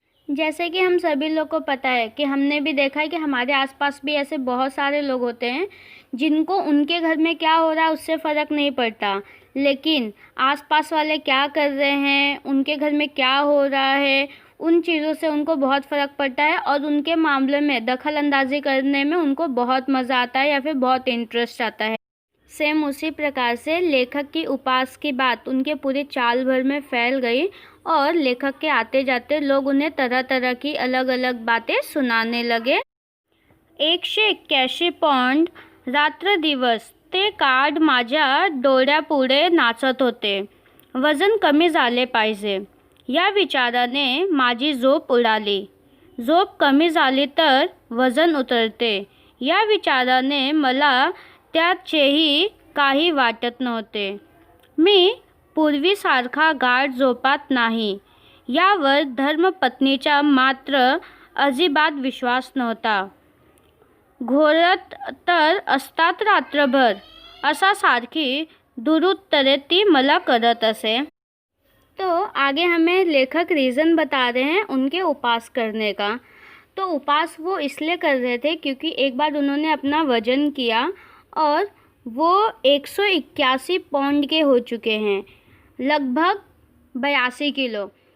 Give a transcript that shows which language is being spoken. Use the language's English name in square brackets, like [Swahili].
[Hindi] जैसे कि हम सभी लोग को पता है कि हमने भी देखा है कि हमारे आसपास भी ऐसे बहुत सारे लोग होते हैं जिनको उनके घर में क्या हो रहा है उससे फ़र्क नहीं पड़ता, लेकिन आसपास वाले क्या कर रहे हैं, उनके घर में क्या हो रहा है, उन चीज़ों से उनको बहुत फ़र्क पड़ता है और उनके मामले में दखल अंदाजी करने में उनको बहुत मज़ा आता है या फिर बहुत इंटरेस्ट आता है। सेम उसी प्रकार से लेखक की उपवास की बात उनके पूरे चाल भर में फैल गई और लेखक के आते जाते लोग उन्हें तरह तरह की अलग अलग बातें सुनाने लगे। [Marathi] 181 पौंड रात्र दिवस ते कार्ड माझ्या डोळ्यापुढे नाचत होते. वजन कमी झाले पाहिजे या विचाराने माझी झोप उडाली. झोप कमी झाली तर वजन उतरते या विचाराने मला त्याचेही काही वाटत नव्हते. मी पूर्वीसारखा गाढ झोपात नाही यावर धर्मपत्नीचा मात्र अजिबात विश्वास नव्हता. घोरत तर असतात रात्रभर असा सारखी दुरुत्तरे ती मला करत असे. [Hindi] तो आगे हमें लेखक रीज़न बता रहे हैं उनके उपवास करने का। तो उपवास वो इसलिए कर रहे थे क्योंकि एक बार उन्होंने अपना वज़न किया और वो 181 पौंड के हो चुके हैं, लगभग 82 किलो।